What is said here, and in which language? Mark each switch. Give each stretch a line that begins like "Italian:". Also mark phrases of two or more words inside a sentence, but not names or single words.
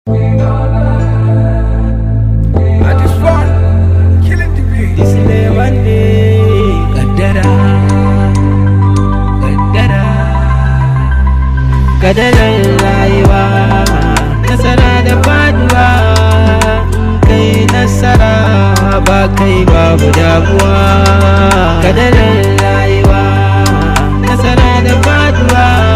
English: I just want killing the beat. This is the one day.
Hausa: Kaddara. Kaddara. Kaddarar rayuwa. Nasara da faduwa. In kai nasara, ba kai babu damuwa. Kaddarar rayuwa. Nasara da faduwa.